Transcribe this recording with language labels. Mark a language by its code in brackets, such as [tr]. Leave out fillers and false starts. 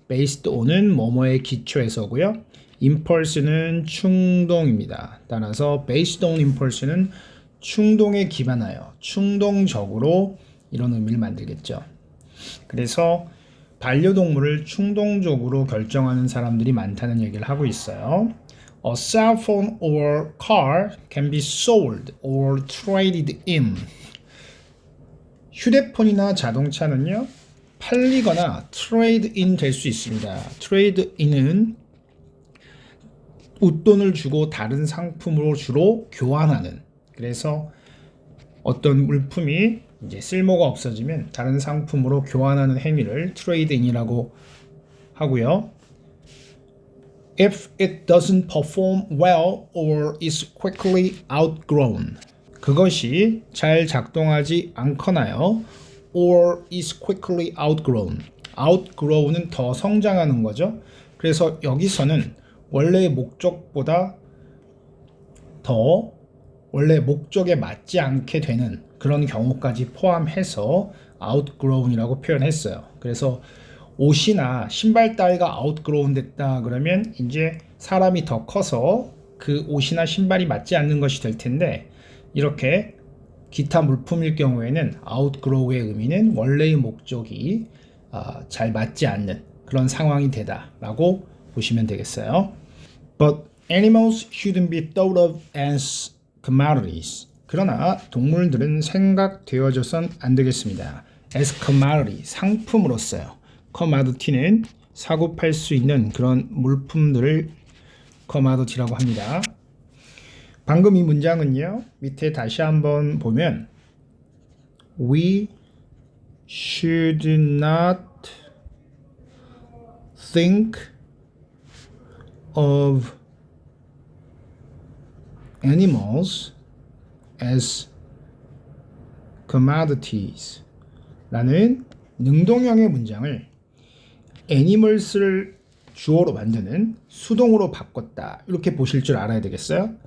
[ko] based on은 뭐뭐에 기초해서고요. impulse는 충동입니다. 따라서 based on impulse는 충동에 기반하여, 충동적으로 이런 의미를 만들겠죠. 그래서 반려동물을 충동적으로 결정하는 사람들이 많다는 얘기를 하고 있어요. [en] A cell phone or car can be sold or traded in. [ko] 휴대폰이나 자동차는요, 팔리거나 trade in 될 수 있습니다. trade in은 웃돈을 주고 다른 상품으로 주로 교환하는, 그래서 어떤 물품이 이제 쓸모가 없어지면 다른 상품으로 교환하는 행위를 trade in이라고 하고요. [en] If it doesn't perform well or is quickly outgrown, [ko] 그것이 잘 작동하지 않거나요. [en] or is quickly outgrown. [ko] outgrow는 더 성장하는 거죠. 그래서 여기서는 원래의 목적보다 더 원래 목적에 맞지 않게 되는 그런 경우까지 포함해서 outgrown이라고 표현했어요. 그래서 옷이나 신발 따위가 outgrown 됐다 그러면 이제 사람이 더 커서 그 옷이나 신발이 맞지 않는 것이 될 텐데, 이렇게 기타 물품일 경우에는 outgrow의 의미는 원래의 목적이 잘 맞지 않는 그런 상황이 되다라고 보시면 되겠어요. [en] But animals shouldn't be thought of as commodities. [ko] 그러나 동물들은 생각되어져선 안 되겠습니다. [en] as commodity, [ko] 상품으로서요. commodity는 사고 팔 수 있는 그런 물품들을 commodity라고 합니다. 방금 이 문장은요, 밑에 다시 한번 보면 [en] We should not think of animals as commodities [ko] 라는 능동형의 문장을 animals를 주어로 만드는 수동으로 바꿨다, 이렇게 보실 줄 알아야 되겠어요.